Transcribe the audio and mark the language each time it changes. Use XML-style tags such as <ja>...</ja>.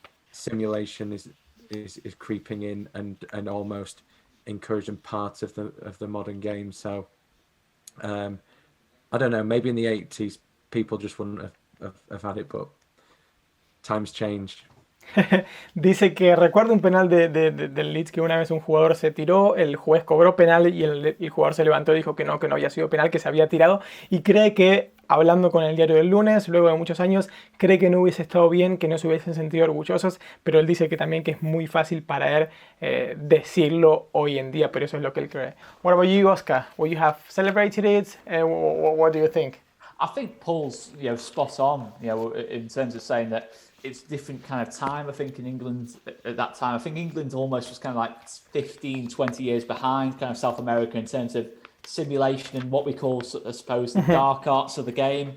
<en>simulation is creeping in and almost encouraging parts of the modern game. So I don't know, maybe in the 80s people just wouldn't have had it, but times change.</en> <es>Dice que recuerda un penal del Leeds que una vez un jugador se tiró, el juez cobró penal y el jugador se levantó y dijo que no había sido penal, que se había tirado, y cree que, hablando con el diario del lunes, luego de muchos años, cree que no hubiese estado bien, que no se hubiesen sentido orgullosos, pero él dice que también que es muy fácil para él decirlo hoy en día, pero eso es lo que él cree.</es> <en>What about you, Oscar? Will you have celebrated it? What do you think? I think Paul's spot on, in terms of saying that it's different kind of time. I think in England at that time, I think England almost was kind of like 15, 20 years behind kind of South America in terms of simulation and what we call, I suppose, the dark arts of the game.</en>